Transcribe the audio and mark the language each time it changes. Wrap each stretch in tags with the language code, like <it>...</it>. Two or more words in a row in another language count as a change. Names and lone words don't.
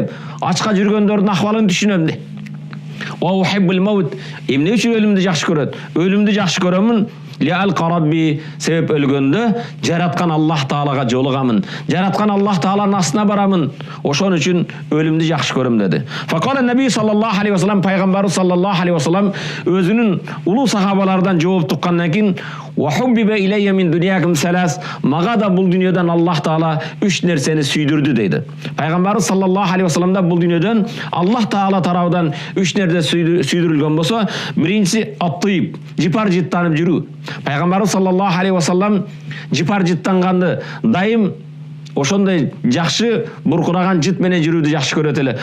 <ky>Ачка жүргөндөрдүн акыбалын түшүнөм дейт. Эмне үчүн өлүмдү жакшы көрөт? Өлүмдү жакшы көрөмүн. Себеп өлгөндө жараткан Аллах таалага жолугамын. Жараткан Аллах тааланын астына барамын. Ошон үчүн өлүмдү жакшы көрөм деди.</ky> <ar>فقال النبي صلى الله عليه وسلم,</ar> <ky>пайгамбарыбыз</ky> <ar>صلى الله عليه وسلم</ar> <ky>өзүнүн улуу сахабалардан жооп туккандан кийин:</ky> <ar>"وحبب إلي من دنياكم ثلاث."</ar> <ky>Мага да бул дүйнөдөн Аллах таала 3 нерсени сүйдүрдү дейди. Пайгамбарыбыз</ky> <ar>صلى الله عليه وسلم</ar> <ky>да бул дүйнөдөн Аллах таала тарабынан 3 нерсе сүйдүрүлгөн болсо, биринчиси ат-тыйб, жипар жыттанып жүрүү. Пайгамбарыбыз</ky> <ar>صلى الله عليه وسلم</ar> <ky>жипар жыттанганды дайым ошондой жакшы буркураган жыт менен жүрүүдү жакшы көрөт эле.</ky>